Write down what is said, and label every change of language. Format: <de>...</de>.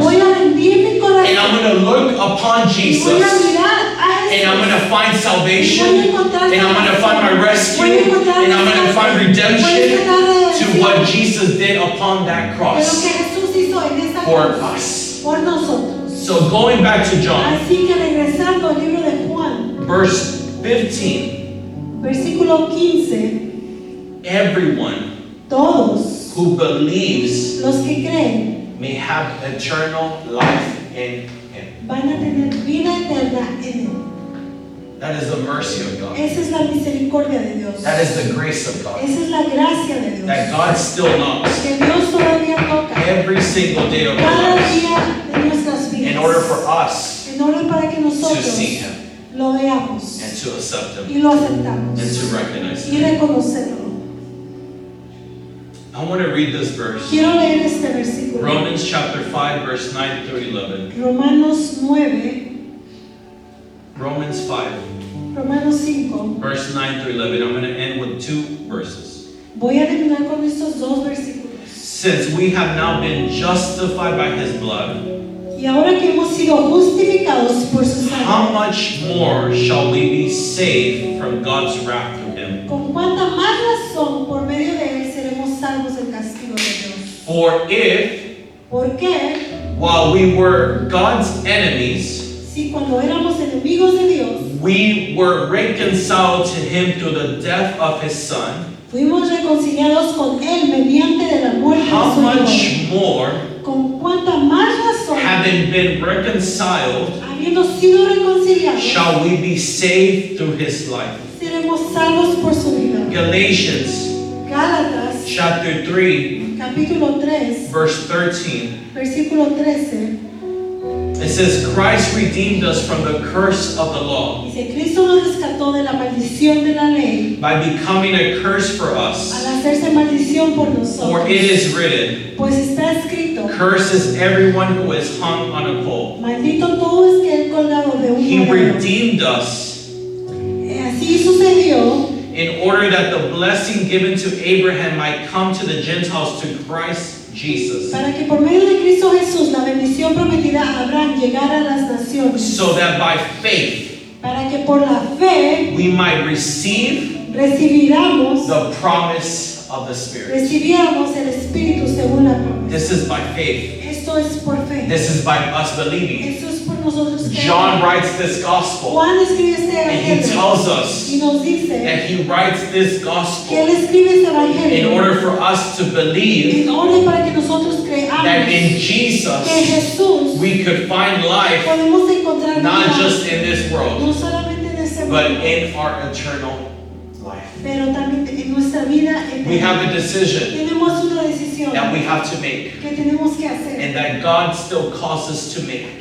<es>Voy a rendir mi corazón.</es> <en>and I'm going to look upon</en> <es>Y voy a</es> <en>Jesus</en> <es>mirar a</es> <en>and I'm</en> <es>Jesús.</es> <en>going to find salvation</en> <es>Voy a encontrar</es> <en>and I'm going to find my rescue</en> <es>Voy a encontrar</es> <en>and I'm going to find redemption</en> <es>Voy a encontrar</es> <en>to what Jesus did upon that</en> <es>de lo que</es> <en>cross</en> <es>Jesús hizo en esta</es> <en>for</en> <es>cruz</es> <en>us.</en> <es>por nosotros.</es> <en>So going back to John,</en> <es>Así que regresando al libro de Juan,</es> <en>verse 15,</en> <es>versículo 15,</es> <en>everyone</en> <es>todos</es> <en>who believes</en> <es>los que creen</es> <en>may have eternal life in Him.</en> <es>van a tener vida eterna en Él.</es> <en>That is the mercy of God.</en> <es>Esa es la misericordia de Dios.</es> <en>That is the grace of God.</en> <es>Esa es la gracia de Dios.</es> <en>That God still knocks</en> <es>Que Dios todavía toca</es> <en>every single day of our</en> <es>cada</es> <en>lives</en> <es>día de nuestras vidas.</es> <en>in order for us</en> <es>En orden para que</es> <en>to</en> <es>nosotros</es> <en>see Him</en> <es>lo veamos</es> <en>and to accept Him</en> <es>y lo aceptamos</es> <en>and to recognize</en> <es>y</es> <en>Him.</en> <es>reconocerlo.</es> <en>I want to read this verse.</en> <es>Quiero leer este versículo.</es> <en>Romans chapter 5, verse 9 through 11.</en> <es>Romanos 9,</es> <en>Romans 5,</en> <es>Romanos 5.</es> <en>verse 9 through 11. I'm going to end with two verses.</en> <es>Voy a terminar con estos dos versículos.</es> <en>Since we have now been justified by His blood,</en> <es>Y ahora que hemos sido justificados por su</es> <en>how much more shall we be saved from God's wrath through Him?</en> <es>con cuánta más razón por medio de él seremos salvos del castigo de Dios.</es> <en>For if,</en> <es>Porque</es> <en>while we were God's enemies,</en> <es>si cuando éramos enemigos de Dios,</es> <en>we were reconciled to Him through the death of His Son,</en> <es>fuimos reconciliados con él mediante de la muerte de</es> <en>how</en> <es>su Hijo.</es> <en>much more,</en> <es>Con cuánta más razón,</es> <en>having been reconciled,</en> <es>habiendo sido reconciliados,</es> <en>shall we be saved through His life?</en> <es>seremos salvos por su vida.</es> <en>Galatians</en> <es>Gálatas,</es> <en>chapter 3,</en> <es>capítulo 3,</es> <en>verse 13.</en> <es>versículo 13.</es> <en>It says, Christ redeemed us from the curse of the law</en> <es>Dice, Cristo nos rescató de la maldición de la ley</es> <en>by becoming a curse for</en> <es>al</es> <en>us.</en> <es>hacerse maldición por</es> <en>For</en> <es>nosotros.</es> <en>it is written,</en> <es>Pues está escrito,</es> <en>cursed is everyone who is hung on a pole.</en> <es>maldito todo es que el colgado de un</es> <en>He</en> <es>madero.</es> <en>redeemed us</en> <es>Así sucedió</es> <en>in order that the blessing given to Abraham might come to the Gentiles through Christ Jesus,</en> <es>para que por medio de Cristo Jesús la bendición prometida a Abraham llegara a las naciones,</es> <en>so that by faith</en> <es>para que por la fe</es> <en>we might receive</en> <es>recibiéramos</es> <en>the promise of the Spirit.</en> <es>el Espíritu según la promesa.</es> <en>This is by faith.</en> <es>Esto es por fe.</es> <en>This is by us believing.</en> <es>Esto es por nosotros creer.</es> <en>John writes this gospel,</en> <es>Juan escribe este</es> <en>and he</en> <es>evangelio</es> <en>tells us</en> <es>y nos dice</es> <en>that he writes this</en> <es>que él</es> <en>gospel</en> <es>escribe este</es> <en>in</en> <es>evangelio</es> <en>order for us to believe</en> <es>en orden para que nosotros creamos</es> <en>that in</en> <es>que</es> <en>Jesus</en> <es>Jesús</es> <en>we could find life</en> <es>podemos encontrar</es> <en>not</en> <es>vida,</es> <en>just in this world,</en> <es>no solamente en este</es> <en>but</en> <es>mundo,</es> <en>in our eternal life.</en> <es>pero también en nuestra vida</es> <en>We have</en> <es>eterna.</es> <en>a decision</en> <es>Tenemos una decisión</es> <en>that we have to make,</en> <es>que tenemos que hacer,</es> <en>and that God still calls us to make,</en>